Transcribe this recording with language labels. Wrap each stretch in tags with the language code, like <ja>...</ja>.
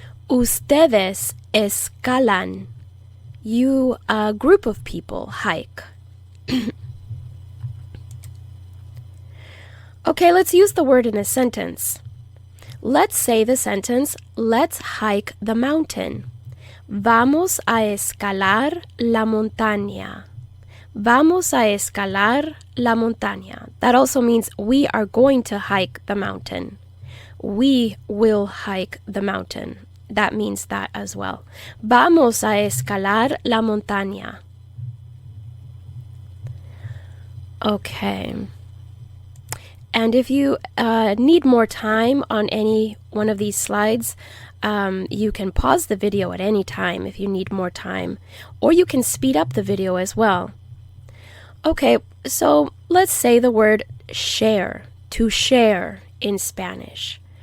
<es>Ustedes escalan.</es> <en>You, a group of people, hike. Okay, let's use the word in a sentence. Let's say the sentence, let's hike the mountain.</en> <es>Vamos a escalar la montaña. Vamos a escalar la montaña.</es> <en>That also means we are going to hike the mountain. We will hike the mountain. That means that as well.</en> <es>Vamos a escalar la montaña.</es> <en>Okay. And if you need more time on any one of these slides, you can pause the video at any time if you need more time, or you can speed up the video as well. Okay, so let's say the word share, to share in Spanish.</en>